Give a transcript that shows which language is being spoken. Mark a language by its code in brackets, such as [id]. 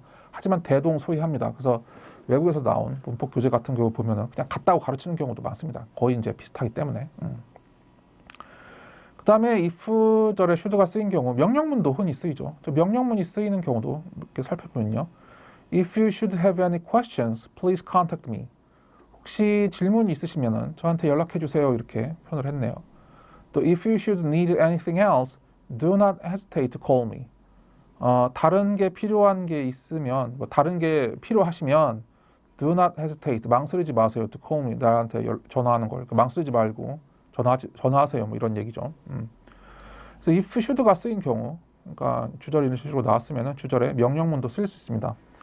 [ko] 하지만 대동소이합니다. 그래서 외국에서 나온 문법 교재 같은 경우 보면은 그냥 같다고 가르치는 경우도 많습니다. 거의 이제 비슷하기 때문에. 그 다음에 if절에 should가 쓰인 경우 명령문도 흔히 쓰이죠. 명령문이 쓰이는 경우도 이렇게 살펴보면요. [en] If you should have any questions, please contact me. [ko] 혹시 질문이 있으시면 저한테 연락해 주세요. 이렇게 표현을 했네요. 또 [en] if you should need anything else, do not hesitate to call me. [ko] 다른 게 필요한 게 있으면, 다른 게 필요하시면 [en] do not hesitate, [ko] 망설이지 마세요. [en] to call me, [ko] 나한테 전화하는 걸. 망설이지 말고 전화하세요. 뭐 이런 얘기죠. 그래서 if should가 쓰인 경우, 그러니까 주절 이런 식으로 나왔으면 주절에 명령문도 쓸 수 있습니다.